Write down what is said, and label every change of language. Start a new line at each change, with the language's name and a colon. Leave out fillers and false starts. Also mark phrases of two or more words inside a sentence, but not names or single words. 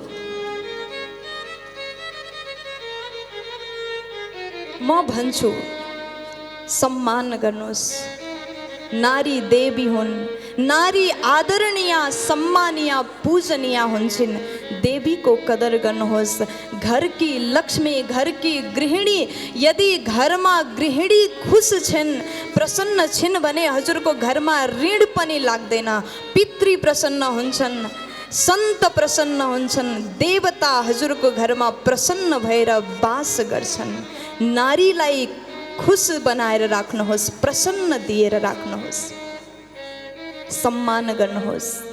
Nepali: म भन्छु सम्मान गर्नुहोस्, नारी देवी हुन्, नारी आदरणीय, सम्मानीय, पूजनीय हुन्छन्। देवीको कदर गर्नुहोस्।
Hindi: घर की लक्ष्मी, घर की गृहिणी,
Nepali: यदि घरमा गृहिणी खुश छिन्, प्रसन्न छिन् भने हजुरको घरमा ऋण पनि लाग्दैन, पितृ प्रसन्न हुन्छन्, सन्त प्रसन्न हुन्छन्, देवता हजुरको घरमा प्रसन्न भएर वास गर्छन्। नारीलाई खुश बनाएर राख्नुहोस्, प्रसन्न दिएर राख्नुहोस्, सम्मान गर्नुहोस्।